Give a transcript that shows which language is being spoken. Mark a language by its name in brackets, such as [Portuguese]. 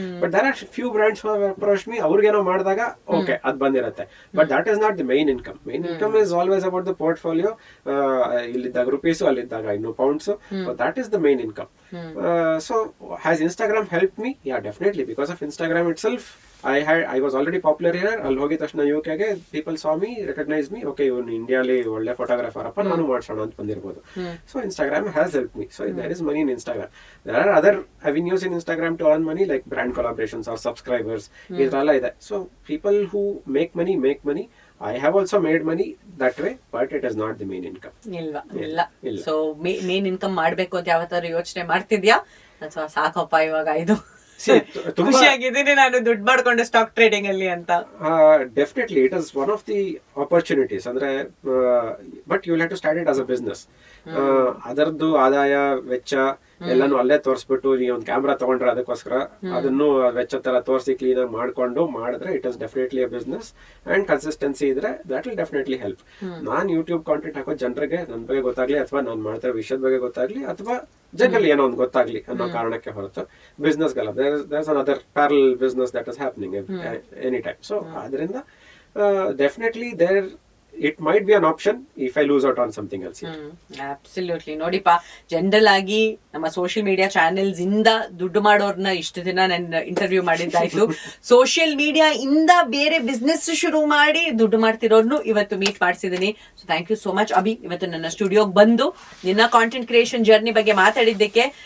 [English] but there are few brands approach me, [Kannada] ಅವ್ರಿಗೇನೋ ಮಾಡಿದಾಗ okay ಅದ್ ಬಂದಿರುತ್ತೆ. [English] But that is not the main income. Main income is always about the portfolio. [Kannada] ಇಲ್ಲಿದ್ದಾಗ rupees, ಅಲ್ಲಿದ್ದಾಗ ಇನ್ನೂ pounds. [English] That is the main income. So has Instagram helped me? Yeah, definitely. Because of Instagram itself, I was already popular here. [Kannada] ಅಲ್ಲಿ ಹೋಗಿದ ತಕ್ಷಣ UK ಗೆ [English] people saw me, recognized me. [Kannada] Okay, ಇವನು ಇಂಡಿಯಾಲಿ ಒಳ್ಳೆ photographer ಅಪ್ಪ, ನಾನು ಮಾಡ್ಸೋಣ ಅಂತ ಬಂದಿರ್ಬೋದು. [English] So Instagram has helped me. So there is money in Instagram. There are other avenues in Instagram to earn money, like brand collaborations or subscribers. [Kannada] ಇದೆಲ್ಲ ಇದೆ. [English] So people who make money. I have also made money that way, but it is not the main income. [Kannada] ಇಲ್ಲ. So main income ಮಾಡ್ಬೇಕು ಅಂತ ಯಾವತ್ತಾದ್ರು ಯೋಚನೆ ಮಾಡ್ತಿದ್ಯಾ ಅಥವಾ ಸಾಕಪ್ಪ ಇವಾಗ ಇದು ಖುಷಿಯಾಗಿದ್ದೀನಿ ನಾನು ದುಡ್ಡು ಮಾಡ್ಕೊಂಡು ಸ್ಟಾಕ್ ಟ್ರೇಡಿಂಗ್ ಅಲ್ಲಿ ಅಂತ? [English] Definitely it is one of the opportunities. ಅಂದ್ರೆ but you will have to start it as a business. [Kannada] ಅದರದ್ದು ಆದಾಯ ವೆಚ್ಚ ಎಲ್ಲಾನು ಅಲ್ಲೇ ತೋರಿಸ್ಬಿಟ್ಟು ನೀವು ಒಂದು ಕ್ಯಾಮ್ರಾ ತಗೊಂಡ್ರೆ ಅದಕ್ಕೋಸ್ಕರ ಅದನ್ನು ವೆಚ್ಚ ತರ ತೋರಿಸಿ ಕ್ಲೀನ್ ಆಗಿ ಮಾಡ್ಕೊಂಡು ಮಾಡಿದ್ರೆ [English] It is definitely a business. [Kannada] And consistency ಇದ್ರೆ that will definitely help. Non YouTube content ಹಾಕೋ ಜನರಿಗೆ ನನ್ನ ಬಗ್ಗೆ ಗೊತ್ತಾಗ್ಲಿ, ಅಥವಾ ನಾನು ಮಾಡ್ತಾ ವಿಷಯದ ಬಗ್ಗೆ ಗೊತ್ತಾಗ್ಲಿ, ಅಥವಾ ಜನರಲಿ ಏನೋ ಒಂದು ಗೊತ್ತಾಗ್ಲಿ ಅನ್ನೋ ಕಾರಣಕ್ಕೆ ಹೊರತು business Galla. [English] There is another parallel business that is happening any time. [Kannada] So ಅದರಿಂದ definitely [English] it might be an option if I lose out on something else. Absolutely. [Kannada] ನೋಡಿಪಾ, general ಆಗಿ ನಮ್ಮ ಸೋಷಿಯಲ್ ಮೀಡಿಯಾ ಚಾನೆಲ್ಸ್ ಇಂದ ದುಡ್ಡು ಮಾಡೋರ್ನ ಇಷ್ಟು ದಿನ ನಾನು interview ಮಾಡಿದ್ದಾಯ್ತು. Social media ಇಂದ ಬೇರೆ ಬಿಸ್ನೆಸ್ ಶುರು ಮಾಡಿ ದುಡ್ಡು ಮಾಡ್ತಿರೋರ್ನು ಇವತ್ತು meet ಮಾಡಿಸಿದೀನಿ. So thank you so much Abhi, ಇವತ್ತು ನನ್ನ ಸ್ಟುಡಿಯೋಗೆ ಬಂದು ನಿನ್ನ ಕಾಂಟೆಂಟ್ ಕ್ರಿಯೇಷನ್ ಜರ್ನಿ ಬಗ್ಗೆ ಮಾತಾಡಿದ್ದಕ್ಕೆ.